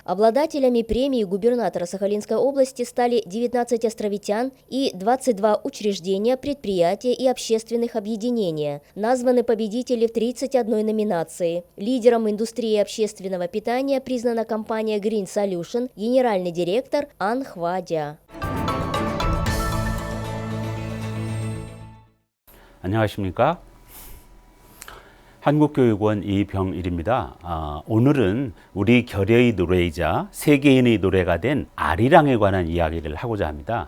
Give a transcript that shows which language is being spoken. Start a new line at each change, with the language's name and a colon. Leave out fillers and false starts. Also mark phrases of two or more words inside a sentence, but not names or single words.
Russian: Обладателями премии губернатора Сахалинской области стали 19 островитян и 22 учреждения, предприятия и общественных объединения. Названы победители в 31 номинации. Лидером индустрии общественного питания признана компания Green Solution, генеральный директор Ан Хвадя.
Korean: 안녕하십니까? 한국교육원 이병일입니다. 오늘은 우리 결여의 노래이자 세계인의 노래가 된 아리랑에 관한 이야기를 하고자 합니다.